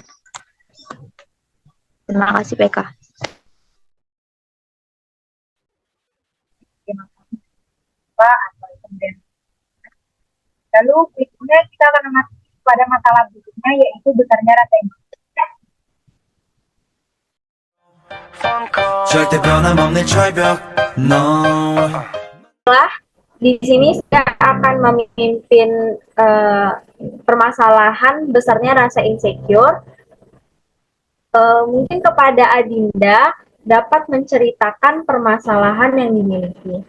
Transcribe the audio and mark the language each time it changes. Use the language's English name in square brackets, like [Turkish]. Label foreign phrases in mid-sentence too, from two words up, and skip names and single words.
[Indonesian] Terima kasih PK. Terima kasih Pak atas kemudian. Lalu berikutnya kita akan memasuki pada masalah berikutnya yaitu besarnya rasa empati. [Korean] 절대 변함없는 철벽 No [Indonesian] Di sini saya akan memimpin permasalahan besarnya rasa insecure. Mungkin kepada Adinda dapat menceritakan permasalahan yang dimiliki.